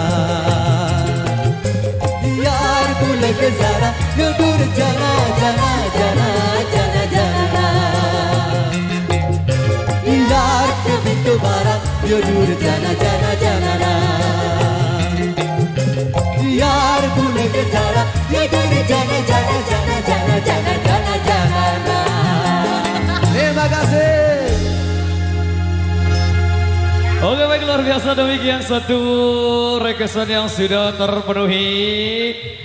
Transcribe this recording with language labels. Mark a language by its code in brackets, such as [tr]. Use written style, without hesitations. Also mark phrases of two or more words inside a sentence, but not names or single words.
[hi] यार भूल के जरा जो दूर जाना जाना जाना जाना जाना यार कभी दोबारा जो दूर जाना जाना जाना ना यार भूल के जरा जो दूर जाना जाना जाना जाना जाना जाना जाना ना [id] terima kasih. Oke baik, luar biasa, demikian satu requestan yang sudah terpenuhi.